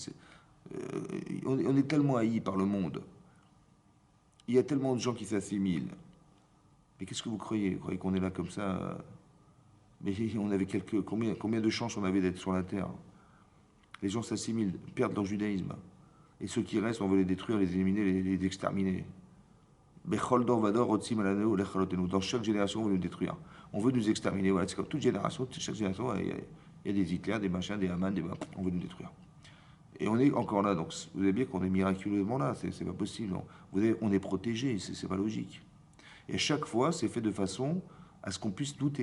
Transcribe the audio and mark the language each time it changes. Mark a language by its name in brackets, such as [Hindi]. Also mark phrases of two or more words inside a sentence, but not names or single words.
[French] On est tellement haïs par le monde. Il y a tellement de gens qui s'assimilent. Mais qu'est-ce que vous croyez? Vous croyez qu'on est là comme ça? Mais on avait combien de chances on avait d'être sur la terre? Les gens s'assimilent, perdent leur judaïsme. Et ceux qui restent, on veut les détruire, les éliminer, les exterminer. [Hebrew] בכל דור ודור רוצים עלינו לכלותנו. [French] Dans chaque génération, on veut nous détruire. On veut nous exterminer. Voilà, c'est comme toute génération, chaque génération, il y a des Hitler, des machins, des Haman, on veut nous détruire. Et on est encore là. Donc, vous avez bien qu'on est miraculeusement là. C'est pas possible. On est protégé. C'est pas logique. Et chaque fois, c'est fait de façon à ce qu'on puisse douter.